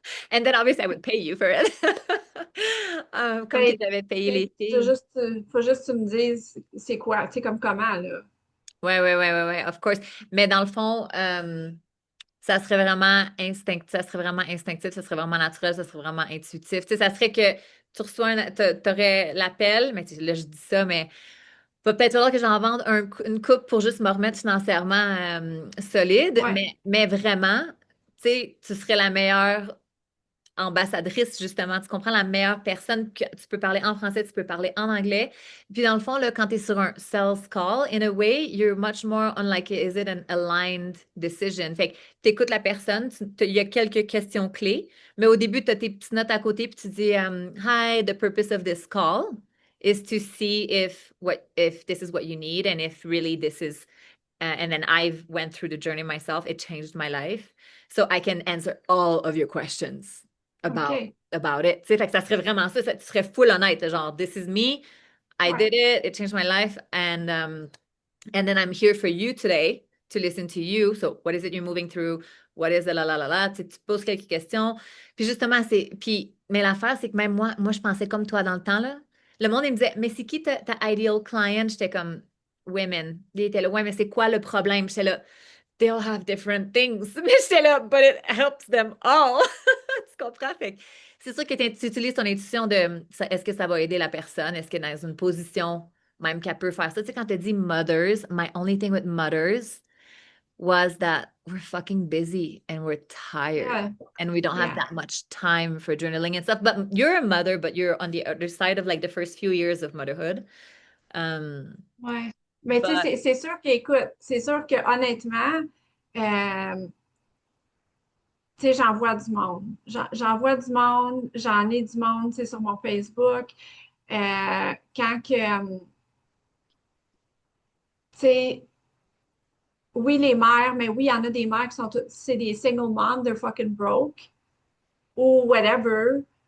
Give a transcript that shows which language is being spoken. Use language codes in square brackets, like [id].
[en] And then obviously I would pay you for it. [fr] Comme que Ben, j'avais payé tu les sais, filles. faut juste que tu me dises c'est quoi, tu sais, comme comment, là. Ouais, ouais, ouais, ouais, ouais, [en] of course. [fr] Mais dans le fond, ça serait vraiment instinctif, ça serait vraiment naturel, ça serait vraiment intuitif. Tu sais, ça serait que t'aurais l'appel, mais là, je dis ça, mais va peut-être falloir que j'en vende une coupe pour juste me remettre financièrement solide, Ouais, mais vraiment, tu sais, tu serais la meilleure ambassadrice, justement. Tu comprends la meilleure personne que tu peux parler en français, tu peux parler en anglais. Puis dans le fond, là, quand tu es sur un sales call, [en] in a way, you're much more on like, is it an aligned decision? [fr] Fait que tu écoutes la personne, il y a quelques questions clés, mais au début, tu as tes petites notes à côté, puis tu dis, [en] Hi, the purpose of this call is to see if this is what you need and if really this is and then I've went through the journey myself. It changed my life. So I can answer all of your questions about OK. about it. [fr] Tu sais, fait que ça serait vraiment ça, tu serais full honnête, genre, [en] this is me, I [fr] Ouais, [en] did it, it changed my life, and then I'm here for you today to listen to you. So what is it you're moving through? What is it, la la la la? [fr] Tu poses quelques questions. Puis justement, mais l'affaire, c'est que même moi, je pensais comme toi dans le temps, là. Le monde, il me disait, mais c'est qui ta ideal client? J'étais comme, women. Il était là, ouais, mais c'est quoi le problème? J'étais là, [en] they all have different things. [fr] Mais j'étais là, [en] but it helps them all. [fr] Tu comprends? Fait que c'est sûr que tu utilises ton intuition de, est-ce que ça va aider la personne? Est-ce qu'elle est dans une position même qu'elle peut faire ça? Tu sais, quand tu dis [en] mothers, my only thing with mothers was that we're fucking busy and we're tired yeah, and we don't have yeah, that much time for journaling and stuff. But you're a mother, but you're on the other side of like the first few years of motherhood. Um, [fr] ouais. Mais tu sais, [en] but [fr] c'est sûr qu'écoute, c'est sûr que honnêtement, tu sais, j'en vois du monde. J'en vois du monde, j'en ai du monde, tu sais, sur mon Facebook. Quand que, tu sais, oui, les mères, mais oui, il y en a des mères qui sont toutes, c'est des single moms, [en] they're fucking broke, [fr] ou whatever.